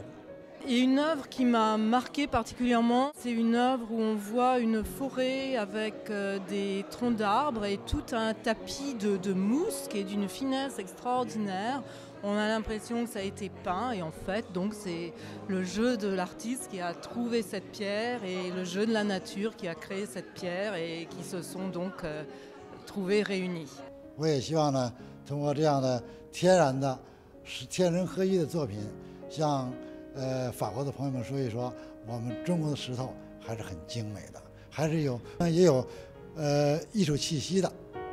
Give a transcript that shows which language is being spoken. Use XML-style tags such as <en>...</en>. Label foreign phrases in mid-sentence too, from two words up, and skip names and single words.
<fr>Et une œuvre qui m'a marquée particulièrement, c'est une œuvre où on voit une forêt avec des troncs d'arbres et tout un tapis de mousse qui est d'une finesse extraordinaire. On a l'impression que ça a été peint et en fait, donc c'est le jeu de l'artiste qui a trouvé cette pierre et le jeu de la nature qui a créé cette pierre et qui se sont donc trouvés réunis.</fr> <zh>我也希望呢，通过这样的天然的、天人合一的作品，向法国的朋友们说一说，我们中国的石头还是很精美的，还是也有艺术气息的。</zh>